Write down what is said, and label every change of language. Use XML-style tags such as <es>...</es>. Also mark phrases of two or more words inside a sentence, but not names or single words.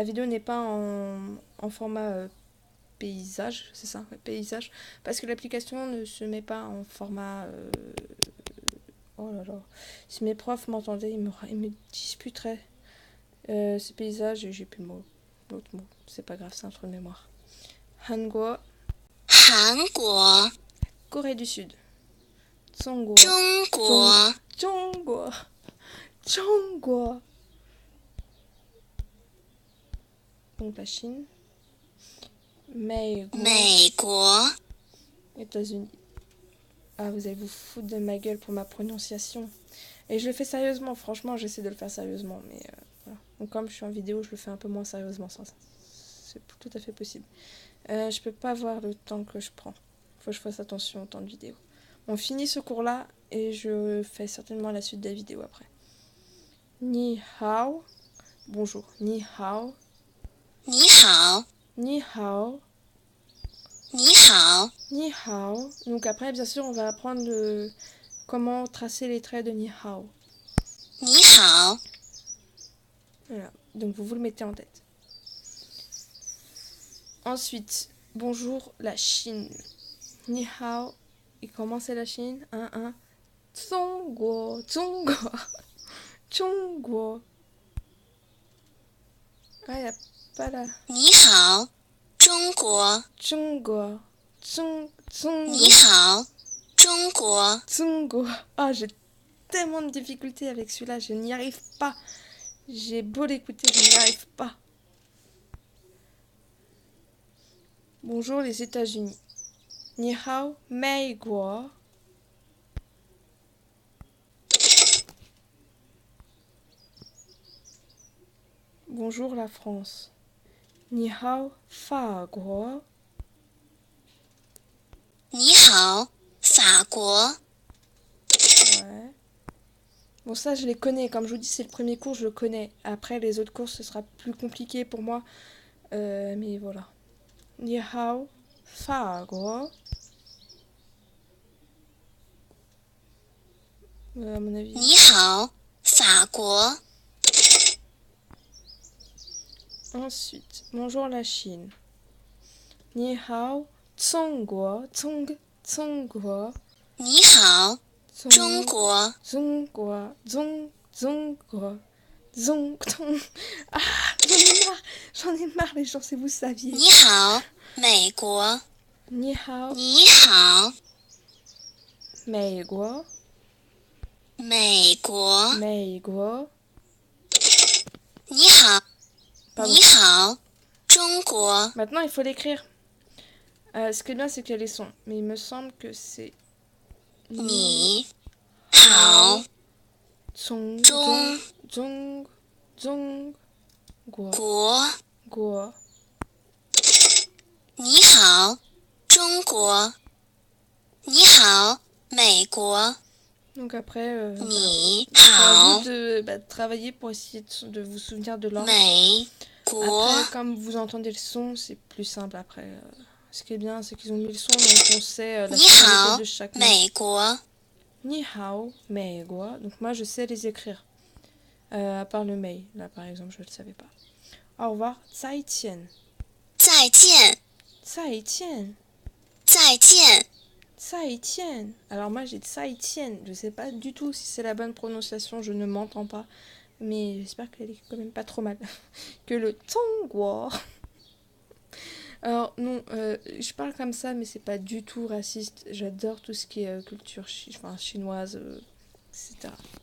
<fr>La vidéo n'est pas en format paysage, c'est ça, ouais, paysage, parce que l'application ne se met pas en format... Oh là là, si mes profs m'entendaient, ils me disputeraient. C'est paysage et j'ai plus le mot, l'autre mot, c'est pas grave, c'est un trou de mémoire.</fr> <zh>Hanguo, 韩国</zh> <fr>Corée du Sud.</fr> <zh>Zhongguo, 中国中国中国.</zh> <fr>Donc la Chine.</fr> <zh>美国, 美国</zh> <fr>États-Unis. Ah, vous allez vous foutre de ma gueule pour ma prononciation. Et je le fais sérieusement, franchement, j'essaie de le faire sérieusement. Mais voilà. Donc, comme je suis en vidéo, je le fais un peu moins sérieusement. Ça, c'est tout à fait possible. Je peux pas voir le temps que je prends. Faut que je fasse attention au temps de vidéo. On finit ce cours-là et je fais certainement la suite des vidéos après.</fr> <zh>你好. Bonjour. 你好. 你好你好. 你好你好.</zh> <fr>Donc après, bien sûr, on va apprendre comment tracer les traits de</fr> <zh>你好. 你好</zh> <fr>Voilà. Donc vous le mettez en tête. Ensuite, bonjour la Chine.</fr> <zh>你好.</zh> <fr>Et comment c'est la Chine?</fr> <zh>中国中国中国.</zh> <fr>Ah, y a pas la</fr> <zh>你好中国 Zhongguo, 你 Zhongguo, 好中国 Zhongguo.</zh> <fr>Ah, j'ai tellement de difficultés avec celui-là, je n'y arrive pas. J'ai beau l'écouter, je n'y arrive pas. Bonjour les États-Unis.</fr> <zh>你好, 美国.</zh> <fr>Bonjour la France.</fr> <zh>你好法国. 你好法国</zh> <fr>Ouais. Bon, ça, je les connais. Comme je vous dis, c'est le premier cours, je le connais. Après, les autres cours, ce sera plus compliqué pour moi. Mais voilà.</fr> <zh>你好法国.</zh> <fr>À mon avis.</fr> <zh>你好法国</zh> <fr>Ensuite, bonjour la Chine.</fr> <zh>你好, 中国中国, 你好中国中国中国,</zh> <fr>Ah, j'en ai marre les gens, si vous saviez.</fr> <zh>你好美国你好, 你好美国，美国美国，你好</zh> <fr>Pardon.</fr> <zh>你好中国</zh> <fr>Maintenant, il faut l'écrire. Ce qui est bien, c'est qu'il y a les sons. Mais il me semble que c'est</fr> <zh>你好 Zhong, 中中中国, 国 Guo. 你好中国你好美国</zh> <fr>Donc après,</fr> <zh>你</zh> <fr>c'est à</fr> <zh>好</zh> <fr>vous de travailler pour essayer de vous souvenir de l'ordre.</fr> <zh>美国</zh> <fr>Après, comme vous entendez le son, c'est plus simple après. Ce qui est bien, c'est qu'ils ont mis le son, donc on sait la</fr> <zh>你好</zh> <fr>tonalité de chaque mot.</fr> <zh>美国你好, 美国.</zh> <fr>Donc moi, je sais les écrire. À part le mei, là par exemple, je ne le savais pas. Au revoir,</fr> <zh>再见. 再见再见. 再见再见.</zh> <fr>Alors moi, j'ai</fr> <zh>再见.</zh> <fr>Je sais pas du tout si c'est la bonne prononciation, je ne m'entends pas. Mais j'espère qu'elle est quand même pas trop mal. Que le Zhongguo. Alors non, je parle comme ça, mais c'est pas du tout raciste. J'adore tout ce qui est culture chinoise, etc.</fr>